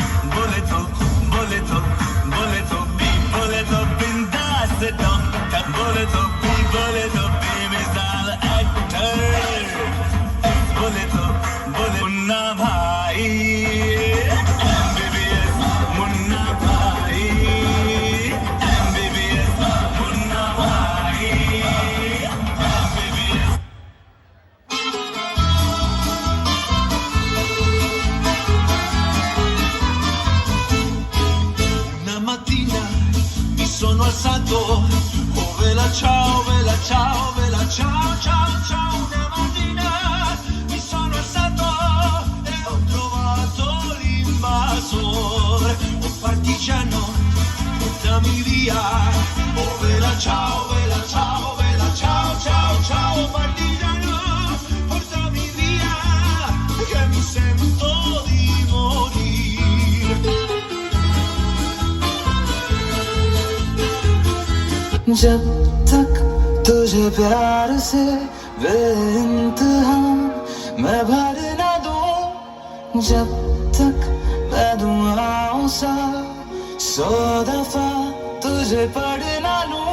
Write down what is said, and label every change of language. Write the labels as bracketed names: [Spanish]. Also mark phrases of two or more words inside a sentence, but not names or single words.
[Hindi] बिंदास बोले तो भी मिसाल एक्टर बोले मुन्ना भाई MBBS मुन्ना भाई MBBS मुन्ना भाई MBBS। [Italian] Una mattina mi sono alzato, oh vela ciao, vela ciao, vela ciao, ciao, ciao. Una mattina mi sono alzato e ho trovato l'invasore, un partigiano, portami via, oh vela ciao, vela ciao, vela ciao, ciao, ciao, partigiano, portami via, che mi sento di morire. [Hindi] जब तक तुझे प्यार से बेइंतहा मैं भर ना दूं, जब तक मैं दुआओं सा 100 दफा तुझे पढ़ ना लूं।